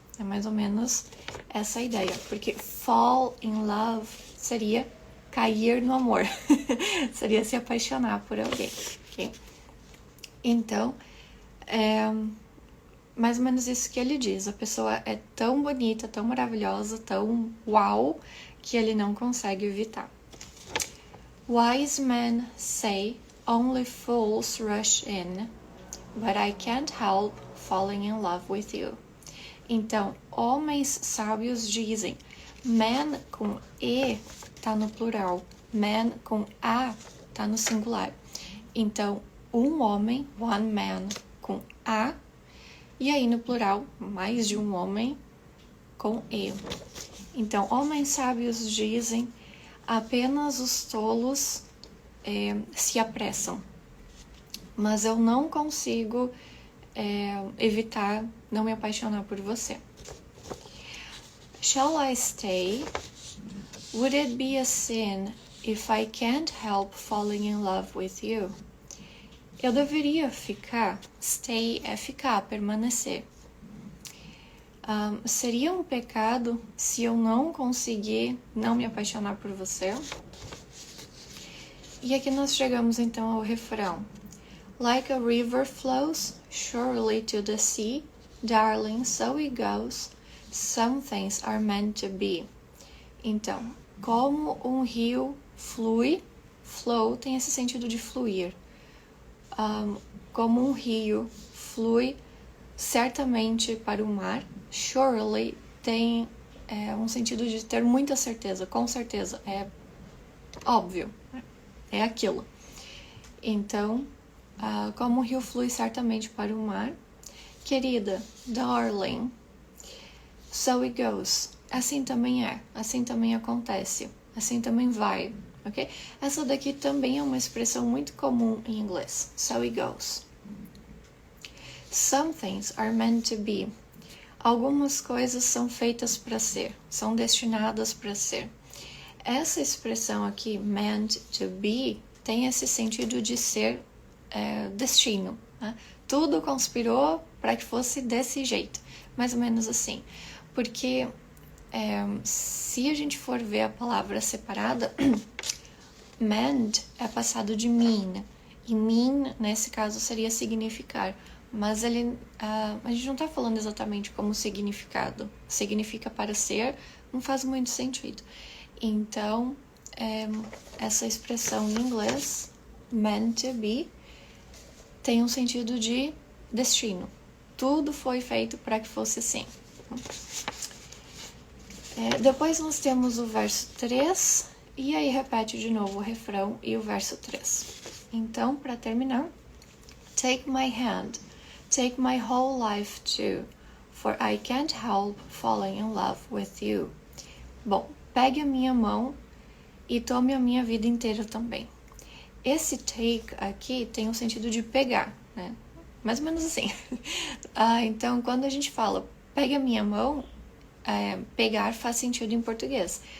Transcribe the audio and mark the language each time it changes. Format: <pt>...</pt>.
<pt>É mais ou menos essa ideia. Porque</pt> <en>fall in love</en> <pt>seria cair no amor. Seria se apaixonar por alguém. Okay? Então, mais ou menos isso que ele diz. A pessoa é tão bonita, tão maravilhosa, tão uau, que ele não consegue evitar.</pt> <en>Wise men say only fools rush in, but I can't help falling in love with you.</en> <pt>Então, homens sábios dizem, man com E tá no plural, man com A tá no singular. Então, um homem,</pt> <en>one man,</en> <pt>com A, e aí no plural, mais de um homem com E. Então, homens sábios dizem, apenas os tolos se apressam. Mas eu não consigo evitar não me apaixonar por você.</pt> <en>Shall I stay? Would it be a sin if I can't help falling in love with you?</en> <pt>Eu deveria ficar. Stay é ficar, permanecer. Seria um pecado se eu não conseguir não me apaixonar por você? E aqui nós chegamos então ao refrão.</pt> <en>Like a river flows surely to the sea, darling, so it goes, some things are meant to be.</en> <pt>Então, como um rio flui, flow tem esse sentido de fluir. Como um rio flui certamente para o mar, surely tem um sentido de ter muita certeza, com certeza, é óbvio, é aquilo. Então, como o rio flui certamente para o mar, querida, darling,</pt> <en>so it goes,</en> <pt>assim também é, assim também acontece, assim também vai, ok? Essa daqui também é uma expressão muito comum em inglês,</pt> <en>so it goes. Some things are meant to be.</en> <pt>Algumas coisas são feitas para ser, são destinadas para ser. Essa expressão aqui,</pt> <en>meant to be,</en> <pt>tem esse sentido de ser destino. Né? Tudo conspirou para que fosse desse jeito, mais ou menos assim. Porque se a gente for ver a palavra separada, meant é passado de mean, e mean, nesse caso, seria significar. Mas a gente não está falando exatamente como significado. Significa para ser, não faz muito sentido. Então, essa expressão em inglês,</pt> <en>meant to be,</en> <pt>tem um sentido de destino. Tudo foi feito para que fosse assim. Depois nós temos o verso 3, e aí repete de novo o refrão e o verso 3. Então, para terminar,</pt> <en>take my hand, take my whole life too, for I can't help falling in love with you.</en> <pt>Bom, pegue a minha mão e tome a minha vida inteira também. Esse take aqui tem o sentido de pegar, né? Mais ou menos assim. Então, quando a gente fala pegue a minha mão, pegar faz sentido em português.</pt>